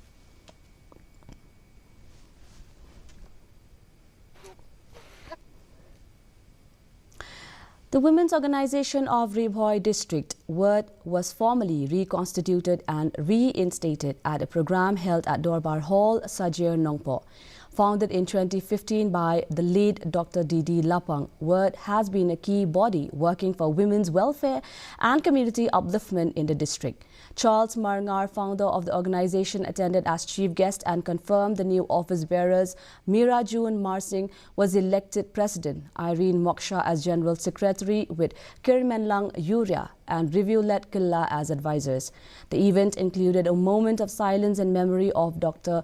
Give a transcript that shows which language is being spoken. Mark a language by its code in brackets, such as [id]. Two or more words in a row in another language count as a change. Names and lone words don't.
[en] The Women's Organization of Ribhoi District, WORD, was formally reconstituted and reinstated at a program held at Dorbar Hall, Sajir, Nongpo. Founded in 2015 by the late Dr. D.D. Lapang, WORD has been a key body working for women's welfare and community upliftment in the district. Charles Marngar, founder of the organization, attended as chief guest and confirmed the new office bearers. Meera June Marsing was elected president, Irene Moksha as general secretary, with Kirmenlang Yuria and Review-led Killa as advisors. The event included a moment of silence in memory of Dr.